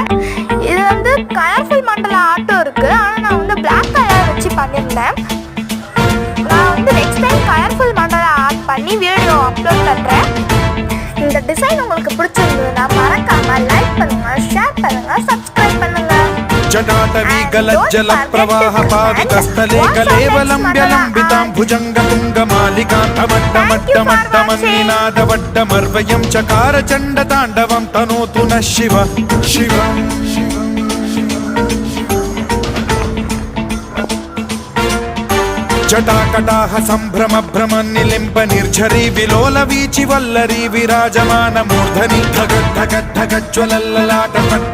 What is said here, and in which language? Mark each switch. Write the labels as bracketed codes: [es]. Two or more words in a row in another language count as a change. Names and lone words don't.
[ta] இது வந்து [en] colorful mandala artum [ta] இருக்குது, ஆனால் நான் வந்து [en] black color [ta] வச்சு பண்ணியிருந்தேன். நான் வந்து [en] next time colorful mandala art [ta] பண்ணி [en] video upload [ta] பண்ணுறேன். இந்த டிசைன் உங்களுக்கு பிடிச்சிருந்ததுன்னா மறக்காம லைக் பண்ணுங்க, ஷேர் பண்ணுங்க, சப்ஸ்கிரைப் பண்ணுங்க. [sa] जटाटवीगलज्जल प्रवाह पावितस्थले कलेवलम्ब्यलम्बितां भुजङ्गतुङ्गमालिकान्तमट्टमट्टमट्टमन्निनादवड्डमर्वयं चकार चण्डताण्डवं तनोतु नः शिव शिव जटाकटाह सम्भ्रम भ्रम निलिम्ब निर्झरी विलोल वीचि वल्लरी विराजमान मूर्धनि धगद् धगद् धगज्ज्वलल्ललाट